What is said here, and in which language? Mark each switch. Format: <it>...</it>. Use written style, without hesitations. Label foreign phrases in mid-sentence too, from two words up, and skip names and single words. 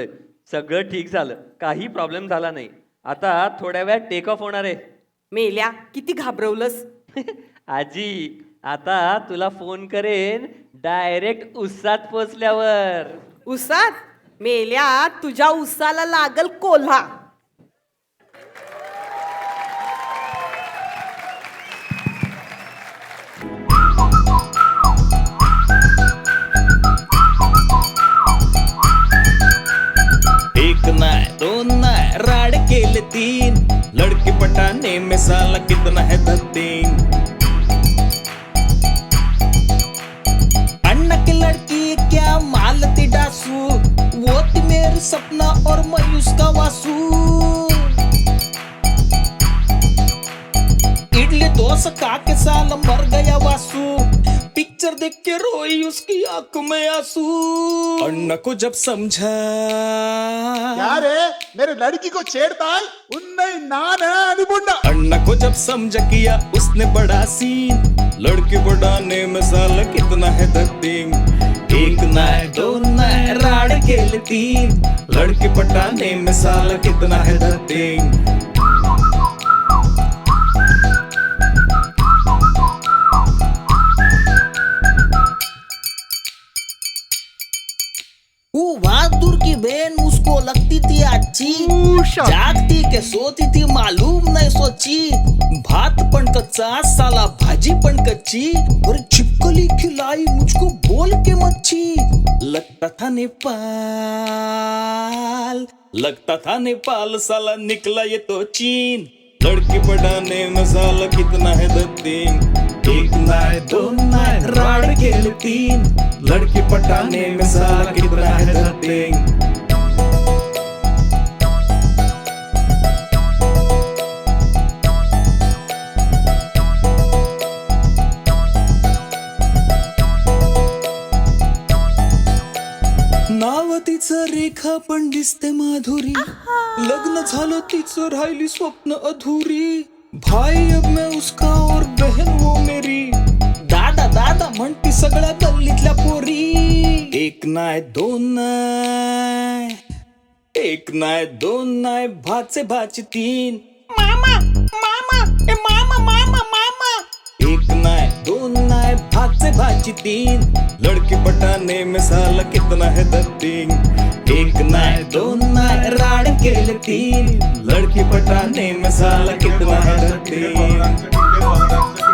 <mr>सगळं ठीक झालं, काही प्रॉब्लेम झाला नाही. आता थोड्या वेळात</mr> <en>take off</en> <mr>होणार आहे. मेल्या, किती घाबरवलंस. आजी, आता तुला फोन करेन डायरेक्ट उसात पोचल्यावर. उसात? मेल्या, तुझ्या उसाला लागल कोल्हा. एक नाय दोन नाय राड केले 3,</mr> <hi>लड़की पटाने में साला कितना है धत्तीन. अन्ना की लड़की क्या मालती डासू, वो थी मेरी सपना और मैं उसका वासू. इडली डोसा खा के साला मर गया वासू, पिक्चर देख के रोई उसकी आंख में आंसू. अन्ना को जब समझा क्या रे, मेरे लड़की को छेड़ता है,</hi> <ta>உன்னை நான்</ta> <hi>है अनिबुंडा. अन्ना को जब समझा किया उसने बड़ा सीन, लड़की बढ़ाने में साला कितना है धत्तीन.</hi> <mr>एक नाय दोन नाय राड केले 3,</mr> <hi>लड़की पटाने में साला कितना है धत्तीन. बहादुर की बहन उसको लगती थी अच्छी, जागती के सोती थी मालूम नहीं सोची.</hi> <mr>भात पण कच्चा साला भाजी पण कच्ची,</mr> <hi>और छिपकली खिलाई मुझको बोल के मच्छी. लगता था नेपाल साला निकला ये तो चीन. लड़की पढ़ाने में साला कितना है धत्तीन.</hi> <mr>एक नाय दोन नाय राड केले 3,</mr> <hi>लड़की पटाने में साला कितना है धत्तीन.</hi> <mr>नाव तिचं रेखा पण दिसते माधुरी, लग्न झालं तिचं राहिली स्वप्न अधुरी.</mr> <hi>भाई अब मैं उसका और बहन वो मेरी,</hi> <mr>दादा दादा म्हणती सगळ्या गल्लीतल्या पोरी. एक नाय दोन नाय, एक नाय दोन नाय भाचे भाची 3, मामा मामा ए मामा मामा मामा. एक नाय दोन नाय भाचे भाची</mr> <hi>3, लड़की पटाने में साला कितना है धत्तीन.</hi> <mr>एक नाय दोन नाय राड केले 3,</mr> <hi>लड़की पटाने में साला कितना है धत्तीन.</hi>